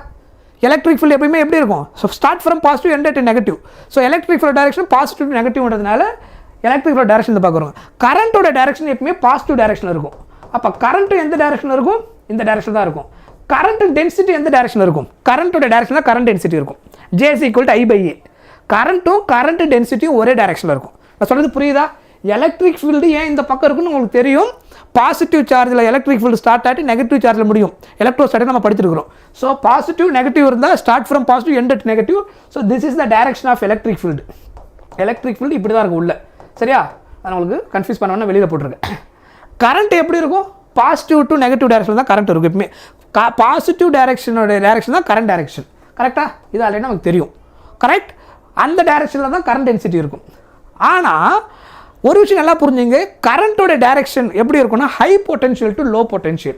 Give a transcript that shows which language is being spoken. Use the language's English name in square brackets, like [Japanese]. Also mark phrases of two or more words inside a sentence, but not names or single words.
[English] electric field [Tamil] எப்பயுமே எப்படி இருக்கும்? [English] so start from positive end at negative. so electric field direction positive negative electric field direction [Tamil] இந்த பக்கம் இருக்கும். [English] current direction [Tamil] எப்பவுமே [English] positive direction [Tamil] இருக்கும். அப்போ கரண்ட் எந்த டைரக்ஷன் இருக்கும்? இந்த டைரக்ஷன் தான் இருக்கும். [English] current density எந்த டைரக்ஷன் இருக்கும்? current direction தான் current density இருக்கும். J=I/A. current current density [Tamil] ஒரே டைரக்ஷனில் இருக்கும். நான் சொல்கிறது புரியுதா? [English] electric field [Tamil] ஏன் இந்த பக்கம் இருக்குன்னு உங்களுக்கு தெரியும். [English] positive charge electric field start [Tamil] ஆகிட்டு [English] negative charge [Tamil] முடியும். [English] எலக்ட்ரோஸ்டாட்டிக் [Tamil] நம்ம படிச்சிருக்கிறோம். [English] so positive negative இருந்தால் start from positive end at negative. so this is the direction of electric field. electric field [Tamil] இப்படி தான் இருக்கும் உள்ள. சரியா? நான் உங்களுக்கு கன்ஃபியூஸ் பண்ண வெளியில் போட்டிருக்கேன். கரண்ட் எப்படி இருக்கும்? [English] positive to negative direction தான் கரண்ட் இருக்கும் எப்பவுமே. positive direction direction தான் current direction. [Tamil] கரெக்டாக? இது ஆல்ரெடி நமக்கு தெரியும். கரெக்ட்? அந்த டைரக்ஷனில் தான் [English] current density [Tamil] இருக்கும். ஆனால் ஒரு விஷயம் நல்லா புரிஞ்சுங்க, [English] current direction [Tamil] எப்படி இருக்கும்னா [English] high potential to low potential.